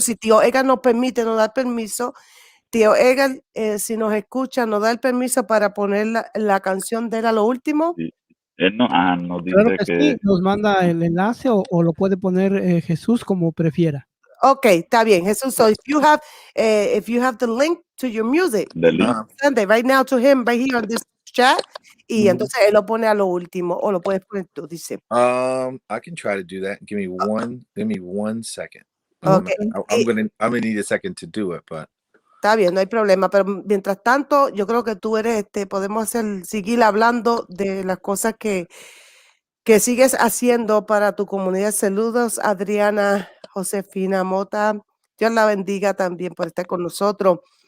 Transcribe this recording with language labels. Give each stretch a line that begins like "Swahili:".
Spanish: Si tío Edgar nos permite, nos da el permiso. Tío Edgar, si nos escucha, nos da el permiso para poner la canción de él a lo último. Sí. Él nos Claro dice que que sí, nos manda el enlace o lo puede poner Jesús como prefiera. Okay, está bien, Jesús.
English: So if you have the link to your music, the link. send it right now to him right here on this chat.
Spanish: Y entonces él lo pone a lo último, o lo puedes poner tú, dice.
English: I can try to do that. Give me one second. Okay. I'm gonna need a second to do it, but
Spanish: Está bien, no hay problema, pero mientras tanto, yo creo que tú eres, podemos seguir hablando de las cosas que sigues haciendo para tu comunidad. Saludos, Adriana Josefina Mota. Dios la bendiga también por estar con nosotros.